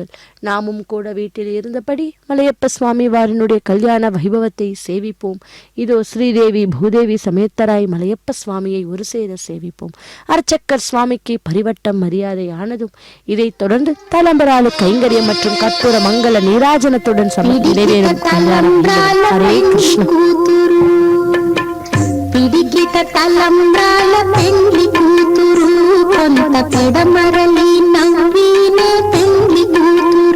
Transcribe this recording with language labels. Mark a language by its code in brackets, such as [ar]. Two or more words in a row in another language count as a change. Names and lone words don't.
[ta] நாமும் கூட வீட்டில் இருந்தபடி மலையப்ப சுவாமி வாரினுடைய கல்யாண வைபவத்தை சேவிப்போம். இதோ ஸ்ரீதேவி பூதேவி சமேத்தராய் மலையப்ப சுவாமியை ஒரு சேர சேவிப்போம். அர்ச்சக்கர் சுவாமிக்கு பரிவட்டம் மரியாதை ஆனதும் இதைத் தொடர்ந்து தலம்பராலு கைங்கரியம் மற்றும் கற்பூர மங்கள நீராஜனத்துடன் நிறைவேறும் கல்யாணம். ஹரே கிருஷ்ண. [te] పిడిగిట తలంబ్రాల పెండ్లి కూతురు, కొంత పెడమరలి నవ్వినే పెండ్లి కూతురు.